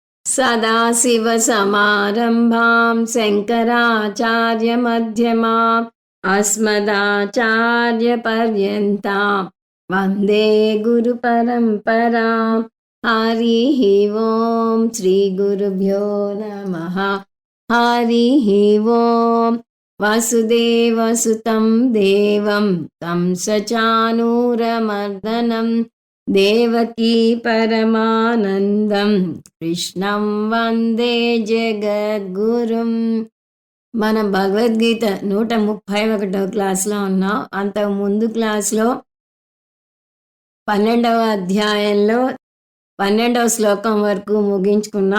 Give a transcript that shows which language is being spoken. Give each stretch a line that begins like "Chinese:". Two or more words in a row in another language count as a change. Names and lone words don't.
Sanskrit: सदाशिवसमारम्भां शङ्कराचार्यमध्यमाम् अस्मदाचार्यपर्यन्तां वन्दे गुरुपरम्पराम्। हरिः ओं श्रीगुरुभ्यो नमः। हरिः ओं। वसुदेवसुतं देवं कंसचाणूरमर्दनम् देवकी పరమానందం కృష్ణం వందే జగద్గురుం.
Telugu: మనం భగవద్గీత 131వ క్లాస్లో ఉన్నాం. అంతకు ముందు క్లాస్లో 12వ అధ్యాయంలో 12వ శ్లోకం వరకు ముగించుకున్నాం.